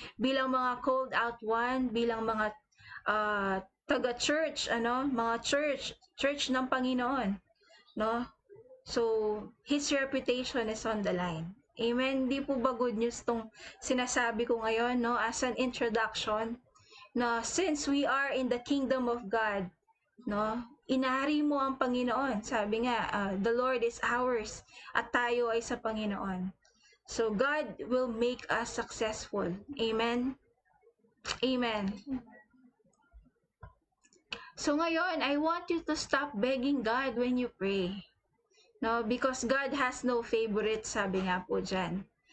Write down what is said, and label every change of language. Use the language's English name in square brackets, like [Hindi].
[Filipino] Bilang mga called out one, bilang mga taga-church, mga church ng Panginoon, no? [English] So, His reputation is on the line. Amen. [Filipino] Di po ba good news tong sinasabi ko ngayon, no? As an introduction, no? [English] Since we are in the kingdom of God, no? [Filipino] Inari mo ang Panginoon. Sabi nga, the Lord is ours at tayo ay sa Panginoon. [English] So God will make us successful. Amen? Amen. So ngayon, I want you to stop begging God when you pray. No, because God has no favorite, sabi nga po dyan.